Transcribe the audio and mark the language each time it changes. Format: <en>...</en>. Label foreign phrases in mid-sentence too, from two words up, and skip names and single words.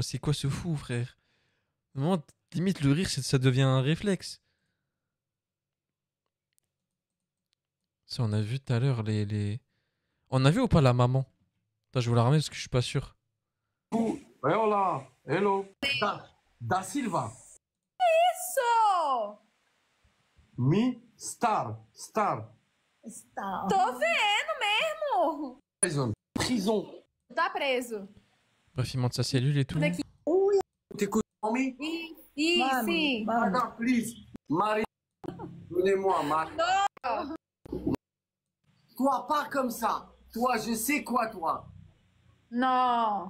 <fr>C'est quoi ce fou, frère? Au moment, limite, le rire, ça devient un réflexe. Ça, on a vu tout à l'heure les... On a vu ou pas la maman? Attends, je vais vous la ramener parce que je suis pas sûr.</fr> <en>Hola, hello. Da Silva.</en> <pt>Isso! Star. Tô vendo mesmo! Prison. Tá preso.</pt> <fr>Bref, il monte sa cellule et tout.</fr> <pt>Daqui.</pt> <fr>T'écoutes, Mami?</fr> <pt>Sim.</pt> <fr>Madame, please. Marie, donnez-moi, Marie. Toi, pas comme ça. Toi, je sais quoi, toi.</fr> <pt>Não.</pt>